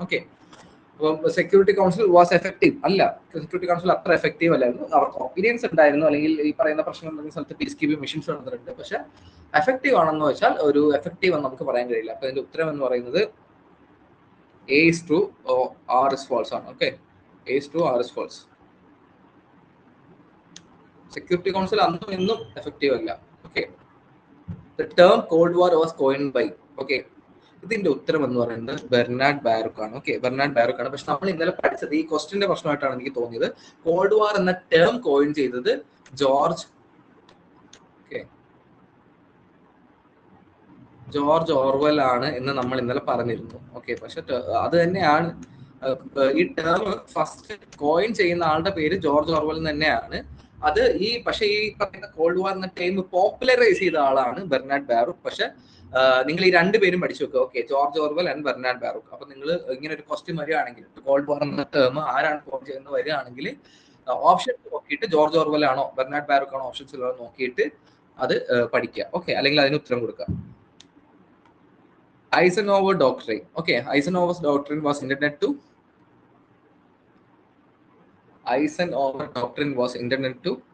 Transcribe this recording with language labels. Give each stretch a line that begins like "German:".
Malayalam: Okay, അപ്പം security council was effective അല്ല. Security council അത്ര എഫക്റ്റീവ് അല്ലായിരുന്നു. അവർക്ക് ഒപ്പീനിയൻസ് ഉണ്ടായിരുന്നു, അല്ലെങ്കിൽ ഈ പറയുന്ന പ്രശ്നം ഉണ്ടെന്ന സ്ഥലത്ത് പീസ് കീപ്പിംഗ് മിഷൻസ് നടന്നിട്ടുണ്ട്. പക്ഷെ എഫക്റ്റീവ് ആണെന്ന് വെച്ചാൽ ഒരു എഫക്റ്റീവ് എന്ന് നമുക്ക് പറയാൻ കഴിയില്ല. അപ്പൊ അതിന്റെ ഉത്തരം എന്ന് പറയുന്നത്
English: A is true, R is false
Malayalam: ആണ്.
English: Okay, A is true, R is false.
Malayalam: Security council അന്നും ഇന്നും എഫക്റ്റീവ് അല്ല. Okay,
English: the term Cold War was coined by, okay,
Malayalam: ഇതിന്റെ ഉത്തരം എന്ന് പറയുന്നത് ബെർണാഡ് ബാരൂക്ക് ആണ്. ഓക്കെ, ബെർണാഡ് ബാരൂക്ക് ആണ്. പക്ഷെ നമ്മൾ ഇന്നലെ പഠിച്ചത് ഈ ക്വസ്റ്റിന്റെ പ്രശ്നമായിട്ടാണ് എനിക്ക് തോന്നിയത്. കോൾഡ് വാർ എന്ന ടേം കോയിൻ ചെയ്തത് ജോർജ് ഓർവെൽ ആണ് എന്ന് നമ്മൾ ഇന്നലെ പറഞ്ഞിരുന്നു. ഓക്കെ, പക്ഷെ അത് തന്നെയാണ് ഈ ടേം ഫസ്റ്റ് കോയിൻ ചെയ്യുന്ന ആളുടെ പേര് ജോർജ് ഓർവെൽ തന്നെയാണ്. അത് പക്ഷെ ഈ പറയുന്ന കോൾഡ് വാർ എന്ന ടൈം പോപ്പുലറൈസ് ചെയ്ത ആളാണ് ബെർണാഡ് ബാരൂക്ക്. പക്ഷെ നിങ്ങൾ ഈ രണ്ടുപേരും പഠിച്ചു വെക്കുക. Okay, George Orwell and Bernard Baruch. അപ്പൊ നിങ്ങൾ ഇങ്ങനെ ഒരു ക്വസ്റ്റ്യൻ വരികയാണെങ്കിൽ കോൾഡ് വാർ എന്ന ടേം ആരാണ് കോയിൻ ചെയ്യുന്നത് വരികയാണെങ്കിൽ ഓപ്ഷൻസ് നോക്കിയിട്ട് ജോർജ് ഓർവെൽ ആണോ ബെർണാഡ് ബാരൂക്ക് ആണോ ഓപ്ഷൻസ് നോക്കിയിട്ട് അത് പഠിക്കുക. ഓക്കെ, അല്ലെങ്കിൽ അതിന് ഉത്തരം കൊടുക്കുക.
English: Eisenhower doctrine. Okay, Eisenhower's doctrine was intended to. Eisenhower doctrine was intended to.